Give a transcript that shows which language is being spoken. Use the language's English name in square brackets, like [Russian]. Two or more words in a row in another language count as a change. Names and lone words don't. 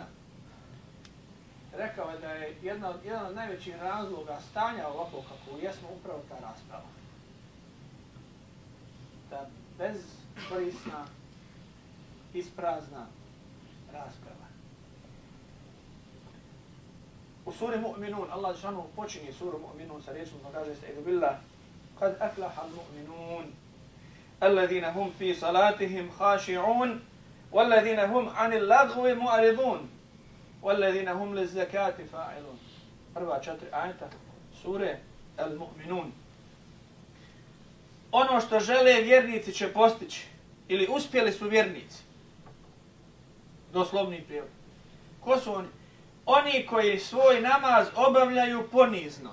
[Bosnian] Rekao je da je jedan od najvećih razloga stanja ovako kako jesmo upravo ta rasprava. Ta bezkorisna, isprazna rasprava. U suri Mu'minun, Allah džanu počinje suru Mu'minun sa riječom koji kaže [Arabic] أستعيذ بالله قد أفلح المؤمنون الذين هم في صلاتهم خاشعون والذين هم عن اللغو معرضون والذين هم للزكاة فاعلون. [Bosnian] Prva 4 ajeta sure Al-Mu'minun. Ono što žele vjernici će postići, ili uspjeli su vjernici. Doslovni prijevod. Ko su oni? Oni koji svoj namaz obavljaju ponizno.